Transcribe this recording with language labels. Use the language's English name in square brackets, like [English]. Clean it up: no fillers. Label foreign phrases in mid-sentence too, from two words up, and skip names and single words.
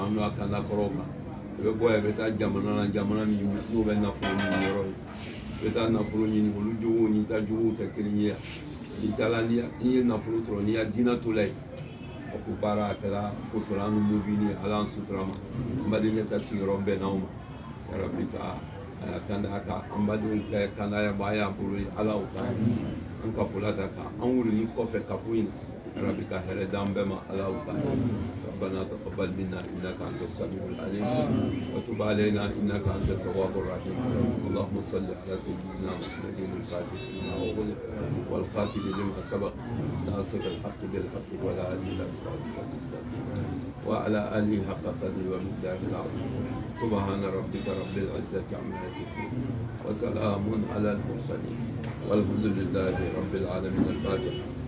[Bambara] an n'o kanda kɔrɔw kan i bɛ bɔ yan i bɛ taa jamana na jamana min n'o bɛ nafolo ɲini yɔrɔ ye i bɛ taa nafolo ɲini olu jogow ni ta jogow tɛ kelen ye yan n'i taara n'i ye nafolo sɔrɔ n'i ya diinɛ to la yen o ko baara a kɛra kosɔn an n'u ni ala an sutura ma an badenkɛ ka sigiyɔrɔ bɛnna o ma yarabi ka a y'a kandaya ka an badenw kɛ kandaya ba y'a bolo ye ala o kan an kafola ta ka an wuluni kɔfɛ kafo in [Arabic] ربي كهر دام بما على ربنا تقبل منا انك انت السميع العليم وتب علينا انك انت التواب الرحيم اللهم صل على سيدنا محمد الفاتح لما أغلق والخاتم لما سبق ناصر الحق بالحق ولا هادي الى صراطك المستقيم وعلى اله حق قدره ومقداره العظيم سبحان ربك رب العزه عما يصفون وسلام على المرسلين والحمد لله رب العالمين. الفاتحه.